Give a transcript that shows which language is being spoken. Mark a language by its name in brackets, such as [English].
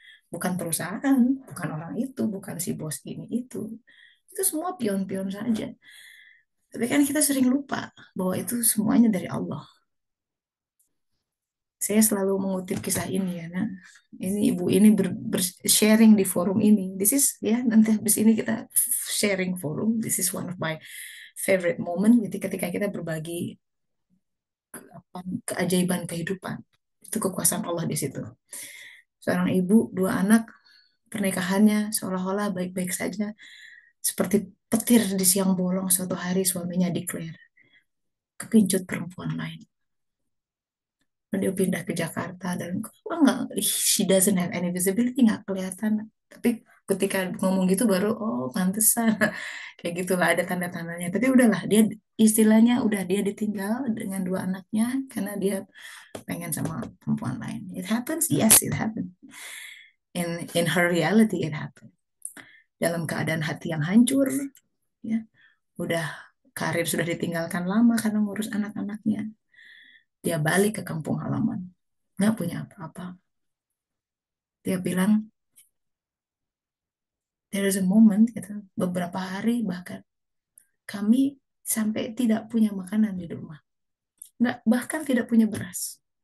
[Indonesian] Bukan perusahaan, bukan orang itu, bukan si bos ini itu. Itu semua pion-pion saja. Tapi kan kita sering lupa bahwa itu semuanya dari Allah. Saya selalu mengutip kisah ini ya. Nah, ini ibu ini sharing di forum ini. [English] This is [Indonesian] ya, nanti habis ini kita sharing forum. [English] This is one of my favorite moment. [Indonesian] Jadi ketika kita berbagi apa, keajaiban kehidupan, itu kekuasaan Allah di situ. Seorang ibu, dua anak, pernikahannya seolah-olah baik-baik saja, seperti petir di siang bolong. Suatu hari suaminya declare kepincut perempuan lain. Dia pindah ke Jakarta dan kok nggak, [English] she doesn't have any visibility, [Indonesian] nggak kelihatan. Tapi ketika ngomong gitu baru, oh pantesan, kayak gitulah ada tanda-tandanya. Tapi udahlah, dia istilahnya udah dia ditinggal dengan dua anaknya karena dia pengen sama perempuan lain. [English] It happens, yes, it happens. In her reality it happened. [Indonesian] Dalam keadaan hati yang hancur, ya, udah karir sudah ditinggalkan lama karena ngurus anak-anaknya. Dia balik ke kampung halaman, nggak punya apa-apa. Dia bilang, [English] there is a moment, [Indonesian] gitu, beberapa hari bahkan kami sampai tidak punya makanan di rumah, nggak, bahkan tidak punya beras.